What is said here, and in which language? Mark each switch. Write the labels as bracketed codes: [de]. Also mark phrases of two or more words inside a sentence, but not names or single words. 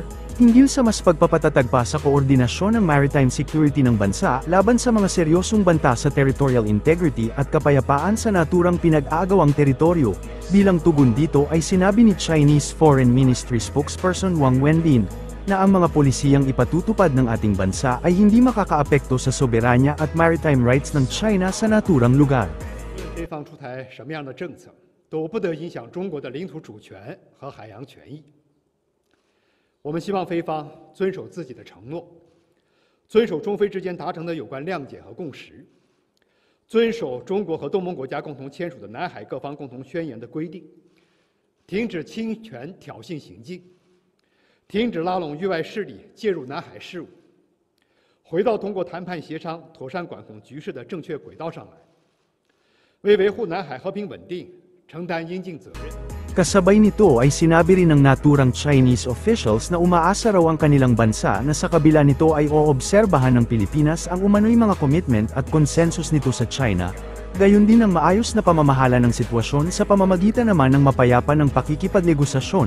[tl] hinggil sa mas pagpapatatag pa sa koordinasyon ng [en] maritime security [tl] ng bansa laban sa mga seryosong banta sa [en] territorial integrity [tl] at kapayapaan sa naturang pinag-aagawang teritoryo. Bilang tugon dito ay sinabi ni [en] Chinese Foreign Ministry spokesperson [tl] Wang Wenbin na ang mga polisiyang ipatutupad ng ating bansa ay hindi makakaapekto sa soberanya at [en] maritime rights [tl] ng China sa naturang lugar. [zh] 对方出台什么样的政策，都不得影响中国的领土主权和海洋权益。我们希望菲方遵守自己的承诺，遵守中菲之间达成的有关谅解和共识，遵守中国和东盟国家共同签署的南海各方共同宣言的规定，停止侵权挑衅行径，停止拉拢域外势力介入南海事务，回到通过谈判协商妥善管控局势的正确轨道上来，为维护南海和平稳定承担应尽责任。 [tl] Kasabay nito ay sinabi rin ng naturang [en] Chinese officials [tl] na umaasa raw ang kanilang bansa na sa kabila nito ay oobserbahan ng Pilipinas ang umano'y mga commitment at consensus nito sa China, gayon din ang maayos na pamamahala ng sitwasyon sa pamamagitan naman ng mapayapa ng pakikipagnegosasyon.